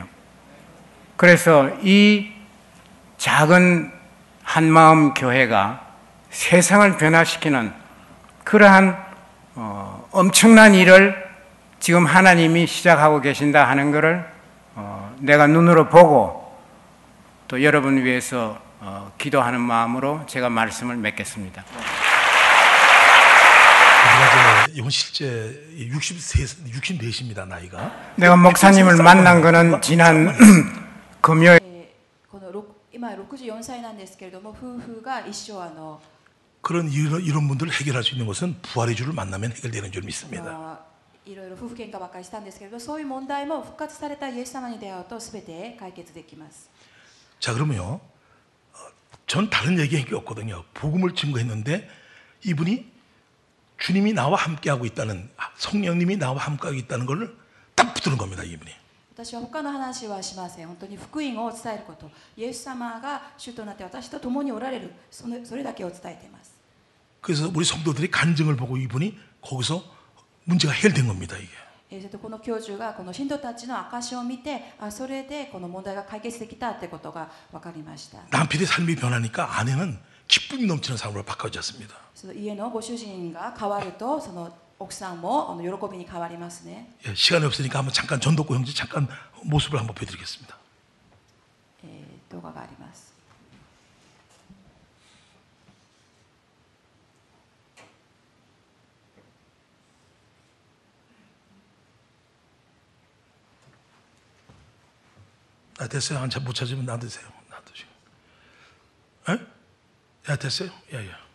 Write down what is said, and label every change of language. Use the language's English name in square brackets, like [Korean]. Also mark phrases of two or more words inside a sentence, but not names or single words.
[Korean] 그래서 이 작은 한마음 교회가 세상을 변화시키는 그러한 엄청난 일을 지금 하나님이 시작하고 계신다 하는 것을 내가 눈으로 보고 또 여러분 위해서 기도하는 마음으로 제가 말씀을 맺겠습니다. 이번 실제 64입니다, 나이가. 내가 목사님을 만난 거는 지난 금요일. [Japanese] 今64歳なんですけれども、夫婦が一緒 [Korean] 그런 이런 분들을 해결할 수 있는 것은 부활의 주를 만나면 해결되는 줄 믿습니다. [Japanese] いろいろ夫婦喧嘩ばっかりしたんですけれど、そういう問題も復活されたイエス様に出会うと全て解決できます。 [Korean] 자, 그러면요, 전 다른 얘기할 게 없거든요. 복음을 증거했는데 이분이 주님이 나와 함께하고 있다는, 성령님이 나와 함께하고 있다는 걸 딱 붙드는 겁니다, 이분이. [Japanese] 私は他の話はしません。本当に福音を伝えること、イエス様が主となって私と共におられる、それだけを伝えています。 [Korean] 그래서 우리 성도들이 간증을 보고 이분이 거기서 문제가 해결된 겁니다, 이게. [Japanese] この教授がこの信徒たちの証を見て、それでこの問題が解決できたってことが分かりました。 [Korean] 남편의 삶이 변하니까 아내는 기쁨이 넘치는 삶으로 바꿔졌습니다. [Japanese] その家のご主人が変わると、その奥さんも喜びに変わりますね。 [Korean] 예, 시간이 없으니까 한번 잠깐 전덕구 형제 잠깐 모습을 한번 보여드리겠습니다. [Japanese] 動画があります。 [Korean] 됐어요. 한참 못 찾으면 놔두세요. 놔두시고. 에? 야, 됐어요? 야.